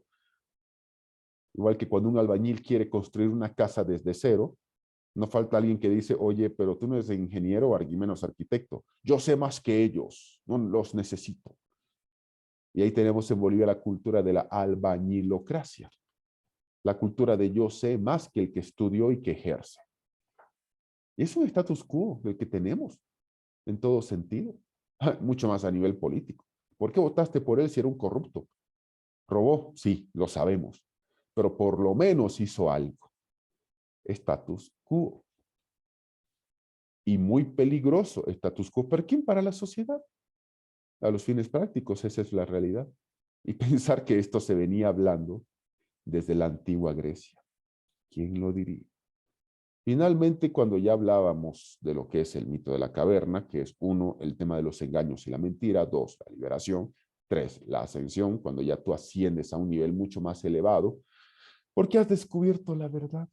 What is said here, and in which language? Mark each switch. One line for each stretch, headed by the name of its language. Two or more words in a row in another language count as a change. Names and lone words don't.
Spanish: Igual que cuando un albañil quiere construir una casa desde cero, no falta alguien que dice, oye, pero tú no eres ingeniero o menos arquitecto. Yo sé más que ellos, no los necesito. Y ahí tenemos en Bolivia la cultura de la albañilocracia. La cultura de yo sé más que el que estudió y que ejerce. Y es un
Latin: status quo
Spanish: el que tenemos en todo sentido. Mucho más a nivel político. ¿Por qué votaste por él si era un corrupto? ¿Robó? Sí, lo sabemos. Pero por lo menos hizo algo.
Latin: Status quo.
Spanish: Y muy peligroso
Latin: status quo.
Spanish: ¿Para quién? Para la sociedad. A los fines prácticos, esa es la realidad. Y pensar que esto se venía hablando desde la antigua Grecia. ¿Quién lo diría? Finalmente, cuando ya hablábamos de lo que es el mito de la caverna, que es 1, el tema de los engaños y la mentira; 2, la liberación; 3, la ascensión, cuando ya tú asciendes a un nivel mucho más elevado, porque has descubierto la verdad.